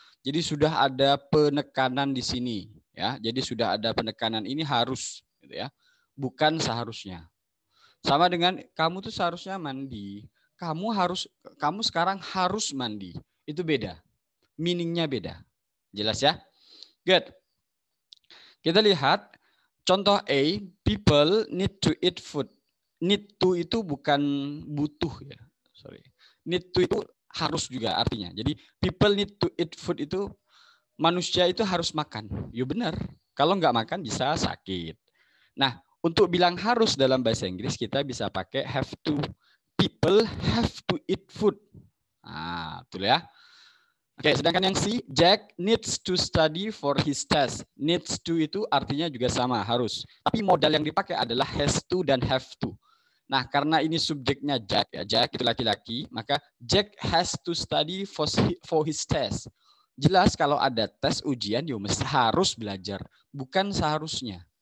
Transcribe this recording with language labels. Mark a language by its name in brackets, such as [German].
[Indonesian] Jadi sudah ada penekanan di sini, ya. Jadi sudah ada penekanan, ini harus, gitu ya. Bukan seharusnya. Sama dengan kamu tuh seharusnya mandi. Kamu sekarang harus mandi. Itu beda. Meaningnya beda. Jelas ya? Good. Kita lihat contoh A, [English] people need to eat food. [Indonesian] Need to itu bukan butuh ya. Sorry. Need to itu harus juga artinya. Jadi [English] people need to eat food [Indonesian] itu manusia itu harus makan. Ya benar. Kalau nggak makan bisa sakit. Nah, untuk bilang harus dalam bahasa Inggris kita bisa pakai have to. [English] People have to eat food. [Indonesian] Nah, betul ya. Sedangkan yang C, [English] Jack needs to study for his test. [Indonesian] Needs to itu artinya juga sama, harus. Tapi modal yang dipakai adalah has to dan have to. Nah, karena ini subjeknya Jack, ya, Jack itu laki-laki, maka [English] Jack has to study for his test. [Indonesian] Jelas kalau ada tes ujian, ya mesti harus belajar, bukan seharusnya.